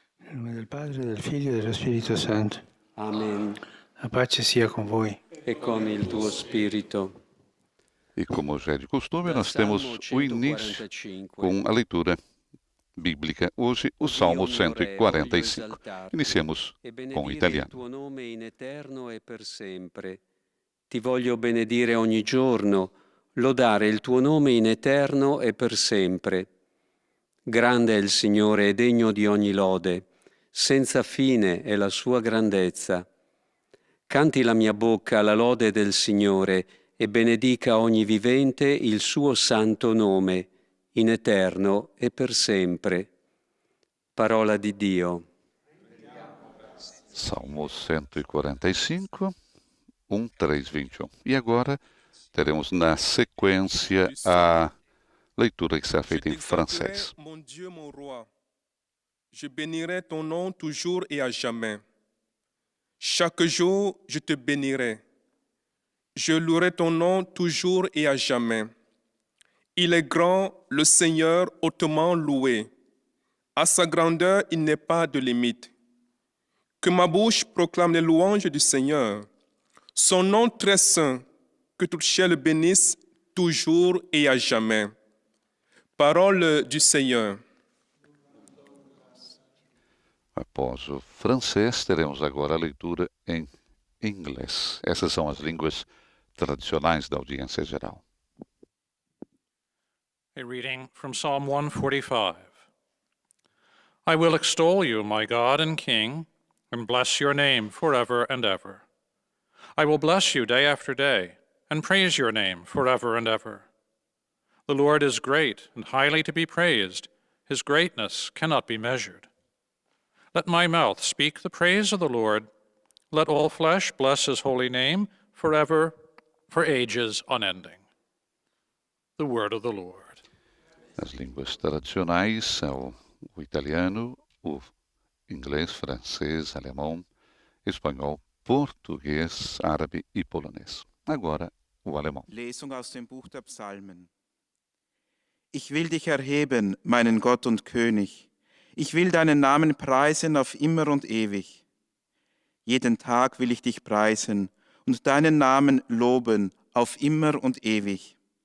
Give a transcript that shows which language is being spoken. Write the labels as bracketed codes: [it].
[pt] Em nome do Padre, do Filho e do Espírito Santo. Amém. [it] A pace sia com voi. E com il tuo spirito. [pt] E como já é de costume, nós temos o início com a leitura bíblica. Hoje, o Salmo 145. Iniciemos com o italiano. [it] Il tuo nome in eterno e per sempre. Ti voglio benedire ogni giorno, lodare il tuo nome in eterno e per sempre. Grande è il Signore e degno di ogni lode, senza fine è la sua grandezza. Canti la mia bocca la lode del Signore e benedica ogni vivente il suo santo nome, in eterno e per sempre. Parola di Dio. Salmo 145, 1, 3, 21. [pt] E agora teremos na sequência a leitura que será feita em francês. [fr] Mon Dieu, mon roi, je bénirai ton nom toujours et à jamais. Chaque jour, je te bénirai. Je louerai ton nom toujours et à jamais. Il est grand, le Seigneur hautement loué. À sa grandeur, il n'est pas de limite. Que ma bouche proclame les louanges du Seigneur. Son nom très saint, que toute chair le bénisse toujours et à jamais. Parole du Seigneur. [pt] Após o francês, teremos agora a leitura em inglês. Essas são as línguas tradicionais da audiência geral. [en] A reading from Psalm 145. I will extol you, my God and King, and bless your name forever and ever. I will bless you day after day, and praise your name forever and ever. The Lord is great and highly to be praised. His greatness cannot be measured. Let my mouth speak the praise of the Lord. Let all flesh bless his holy name forever, for ages unending. The word of the Lord. [pt] As línguas tradicionais são o italiano, o inglês, francês, alemão, espanhol, português, árabe e polonês. Agora, o alemão. [de] Lesung aus dem Buch der Psalmen. Ich will dich erheben, meinen Gott und König. Ich will deinen Namen preisen auf immer und ewig. Jeden Tag will ich dich preisen und deinen Namen loben auf immer und ewig.